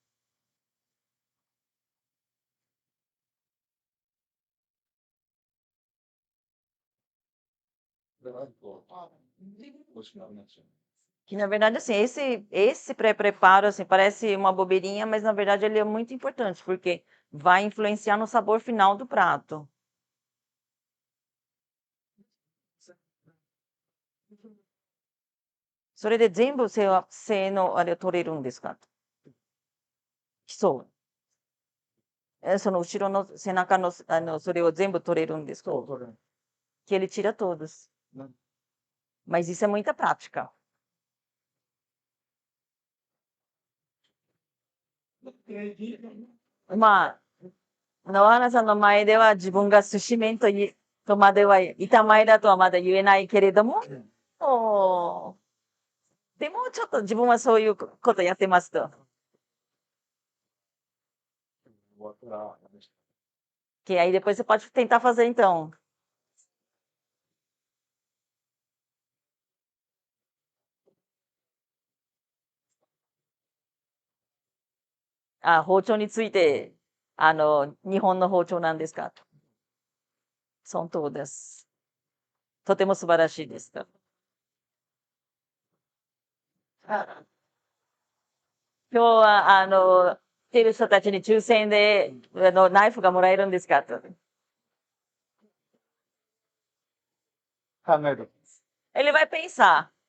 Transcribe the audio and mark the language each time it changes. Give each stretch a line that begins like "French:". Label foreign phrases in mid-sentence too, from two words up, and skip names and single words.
Portuguese: Que na verdade, assim, esse pré-preparo, assim, parece uma bobeirinha, mas na verdade ele é muito importante, porque vai influenciar no sabor final do prato.
Japanese: それで全部背のあれを取れるんですか？基礎。その後ろの背中の、それを全部取れるんですか？
Portuguese: Que ele tira todos. Mas isso é muita prática.
Japanese: まあ、野原さんの前では自分が寿司麺とまでは、板前だとはまだ言えないけれども、でもちょっと自分はそういうことやってますと。
Portuguese: Que aí depois você pode tentar fazer então.
Japanese: Ah, 包丁について、日本の包丁なんですか？
Portuguese: São todas.
Japanese: とても素晴らしいですと。今日は、来ている人たちに抽選で、ナイフがもらえるんですかと。考えて
Portuguese: Ele vai pensar.